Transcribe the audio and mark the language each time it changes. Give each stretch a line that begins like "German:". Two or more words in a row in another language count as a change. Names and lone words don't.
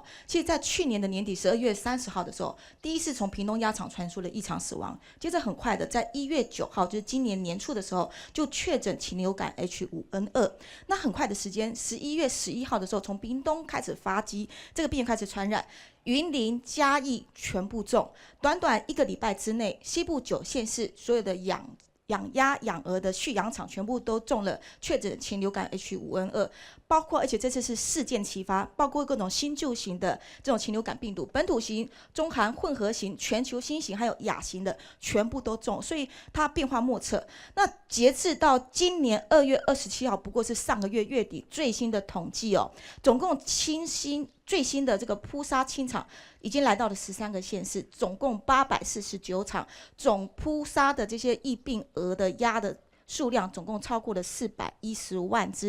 Chinese: 其實，在去年的年底12月30號的時候，第一次從屏東鴨場傳出了異常死亡，接着很快的在1月9號，就是今年年初的時候，就確診禽流感 H5N2。那很快的時間，11月11號的時候，從屏東開始發跡，這個病開始傳染，雲林、嘉義全部中。短短1個禮拜之內，西部9縣市所有的養鴨、養鵝的畜養場全部都中了確診禽流感 H5N2， 包括而且这次是事件齐发，包括各种新旧型的这种禽流感病毒，本土型、中韩混合型、全球新型还有亚型的全部都中，所以它变化莫测。那截至到今年2月27号，不过是上个月月底最新的统计哦，总共最新的这个扑杀清场已经来到了13个县市，总共849场，总扑杀的这些疫病鹅的鸭的数量总共超过了415万只。